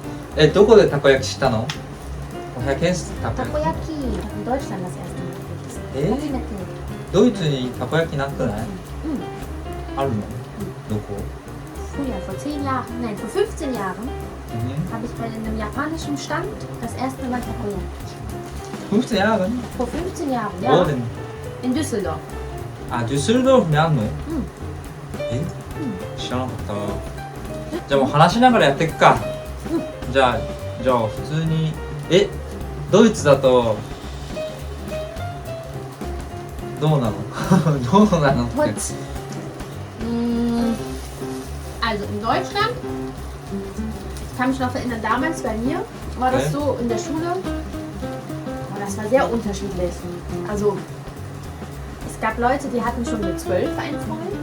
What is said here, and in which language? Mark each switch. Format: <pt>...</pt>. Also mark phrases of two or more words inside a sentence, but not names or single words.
<ja>どこでたこ焼きしたの？</ja> <de>woher kennst du</de> <ja>たこ焼</ja> <de>Takoyaki. In Deutschland das erste Mal.</de> <ja>き？え？</ja> <de>Mit</de> <ja>ドイツにたこ焼きなくない？あるの？どこ？</ja> <de>Früher, vor 10 Jahren, nein, vor 15 Jahren,</de> <ja>うん</ja> <de>habe ich bei einem japanischen Stand das erste Mal Takoyaki. 15 Jahre? Vor 15 Jahren, Wo ja. denn? In Düsseldorf.</de> <ja>あ、デュッセルドルフにあんの？うんえ？知らなかった。じゃあもう話しながらやっていくか。じゃあ普通にドイツだとどうなの？どうなのって。</ja> <de>Putz. Also in Deutschland, ich kann mich noch erinnern, damals bei mir war das Okay. so in der Schule, das war sehr unterschiedlich. Also es gab Leute, die hatten schon mit 12 einen Freund.</de>